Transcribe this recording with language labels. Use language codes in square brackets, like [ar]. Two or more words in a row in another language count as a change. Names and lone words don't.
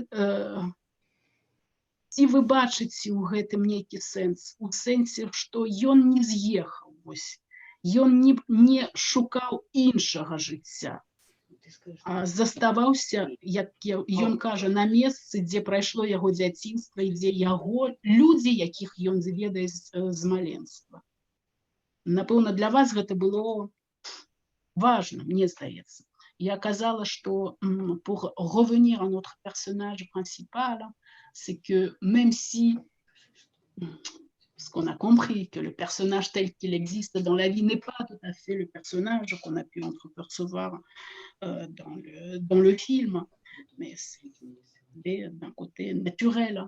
[be] ці вы бачыце ў гэтым нейкі сэнс, у сэнсе, што ён не з'ехаў, вось, ён не шукаў іншага жыцця, а заставаўся, як ён кажа, на месцы, дзе прайшло яго дзяцінства і дзе яго людзі, якіх ён ведае з маленства. Напэўна, для вас гэта было важна, мне здаецца. Я казала, [fr] что pour revenir à notre personnage principal, c'est que même si, ce qu'on a compris, que le personnage tel qu'il existe dans la vie n'est pas tout à fait le personnage qu'on a pu entrepercevoir dans le film, mais c'est d'un côté naturel.